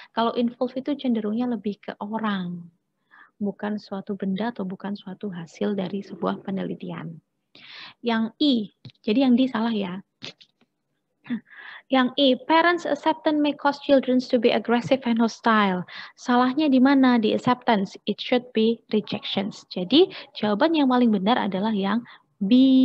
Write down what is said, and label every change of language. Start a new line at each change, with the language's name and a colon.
Indonesian: Kalau involve itu cenderungnya lebih ke orang, bukan suatu benda atau bukan suatu hasil dari sebuah penelitian. Yang I, jadi yang D salah ya. Yang E,
English: parents acceptance may cause children to be aggressive and hostile.
Indonesian: Salahnya di mana? Di acceptance.
English: It should be rejections.
Indonesian: Jadi jawaban yang paling benar adalah yang B.